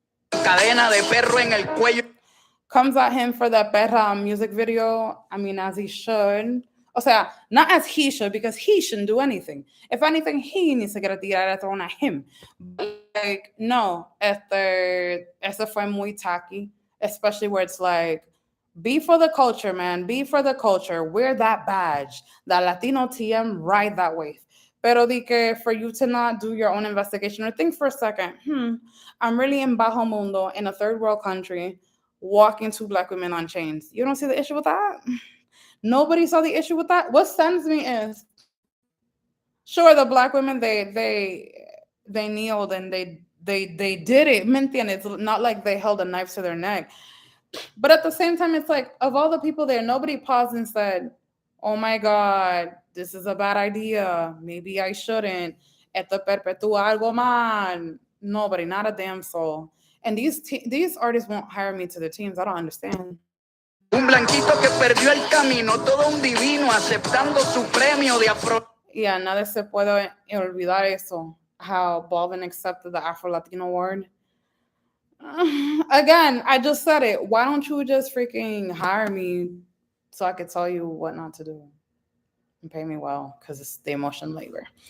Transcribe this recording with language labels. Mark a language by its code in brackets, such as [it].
[es] Cadena de perro en el cuello. [en] Comes at him for the perra music video. I mean, as he should. [es] O sea, [en] not as he should, because he shouldn't do anything. If anything, he needs to get a tirada thrown at him. But like, [es] no, este fue muy [en] tacky, especially where it's like, be for the culture, man. Be for the culture. Wear that badge. That Latino TM, ride that wave. [es] Pero di que [en] for you to not do your own investigation or think for a second, I'm really in Bajo Mundo in a third world country, walking two black women on chains. You don't see the issue with that? Nobody saw the issue with that. What sends me is, sure, the black women they kneeled and they did it. [es] ¿Me entiendes? [en] It's not like they held a knife to their neck. But at the same time, it's like, of all the people there, nobody paused and said, oh my God, this is a bad idea. Maybe I shouldn't. [es] Esto perpetúa algo mal. [en] Nobody, not a damn soul. And these artists won't hire me to their teams. I don't understand. [es] Un blanquito que perdió el camino, todo un divino aceptando su premio de afro. Yeah, nada se puede olvidar eso. [en] How Balvin accepted the Afro Latino award. Again, I just said it. Why don't you just freaking hire me so I could tell you what not to do and pay me well, because it's the emotion labor.